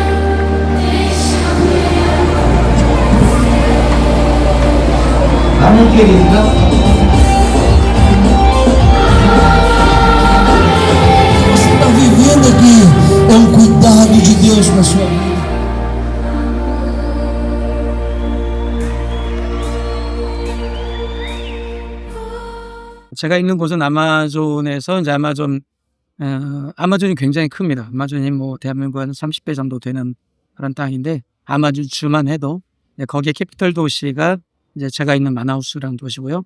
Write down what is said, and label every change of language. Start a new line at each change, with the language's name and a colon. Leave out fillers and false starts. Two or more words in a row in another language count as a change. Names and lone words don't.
Portuguese: Amém, querido? Você está vivendo aqui, é um cuidado de Deus na sua vida.
Korean: 제가 있는 곳은 아마존에서 이제 아마존이 굉장히 큽니다. 아마존이 뭐 대한민국 한 30배 정도 되는 그런 땅인데 아마존 주만 해도 거기에 캐피털 도시가 이제 제가 있는 마나우스라는 도시고요.